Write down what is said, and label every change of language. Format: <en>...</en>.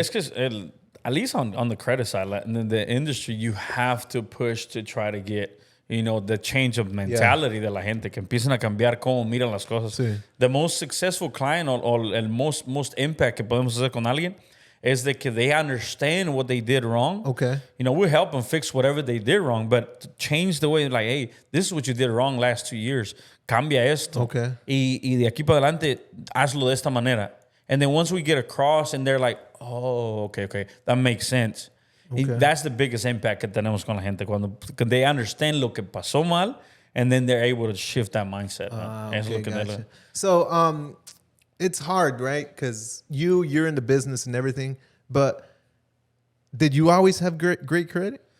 <en>It's because at least on the credit side, like in the industry, you have to push to try to get, the change of mentality</en> <es>de la gente, que empiecen a cambiar cómo miran las cosas. Sí.</es> <en>The most successful client or el most impact</en> <es>que podemos hacer con alguien</es> <en>is that they understand what they did wrong. Okay. We help them fix whatever they did wrong, but to change the way, like, hey, this is what you did wrong last 2 years.</en> <es>Cambia esto.</es> <en>Okay.</en> <es>Y de aquí para adelante, hazlo de esta manera.</es> <en>And then once we get across and they're like, oh, okay, that makes sense. Okay. That's the biggest impact</en> <es>que tenemos con la gente cuando</es> <en>they understand</en> <es>lo que pasó mal,</es> <en>and then they're able to shift that mindset. Gotcha. So it's hard, right? Because you're in the business and everything, but did you always have great credit?</en>